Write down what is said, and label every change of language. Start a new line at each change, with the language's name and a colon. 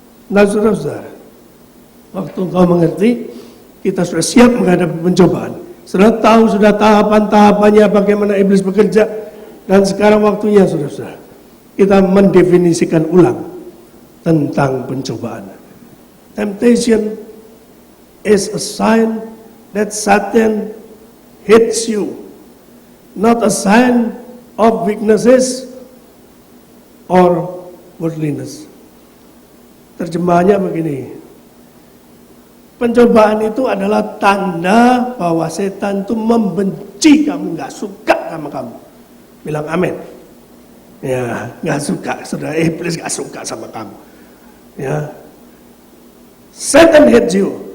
Indonesian: Nah saudara-saudara, waktu engkau mengerti, kita sudah siap menghadapi pencobaan. Sudah tahu sudah tahapan-tahapannya bagaimana iblis bekerja, dan sekarang waktunya saudara-saudara kita mendefinisikan ulang tentang pencobaan.
English: Temptation is a sign that Satan hates you, not a sign of weaknesses or worldliness.
Indonesian: Terjemahannya begini, pencobaan itu adalah tanda bahwa setan itu membenci kamu, gak suka sama kamu. Bilang amin. Ya, gak suka, saudara, iblis gak suka sama kamu. Ya,
English: Satan hates you.